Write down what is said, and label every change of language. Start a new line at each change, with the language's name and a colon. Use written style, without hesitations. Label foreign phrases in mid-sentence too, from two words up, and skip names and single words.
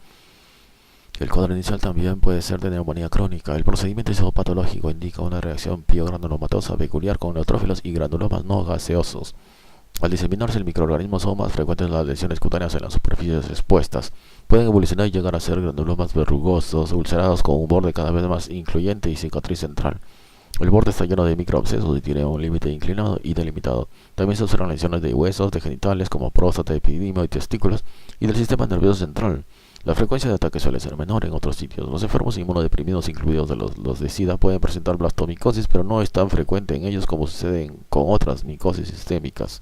Spanish: El cuadro inicial también puede ser de neumonía crónica. El procedimiento histopatológico indica una reacción piogranulomatosa peculiar con neutrófilos y granulomas no gaseosos. Al diseminarse el microorganismo son más frecuentes las lesiones cutáneas en las superficies expuestas. Pueden evolucionar y llegar a ser granulomas verrugosos, ulcerados con un borde cada vez más incluyente y cicatriz central. El borde está lleno de microabscesos y tiene un límite inclinado y delimitado. También se observan lesiones de huesos, de genitales como próstata, epidimio y testículos y del sistema nervioso central. La frecuencia de ataque suele ser menor en otros sitios. Los enfermos inmunodeprimidos, incluidos los de SIDA, pueden presentar blastomicosis, pero no es tan frecuente en ellos como sucede con otras micosis sistémicas.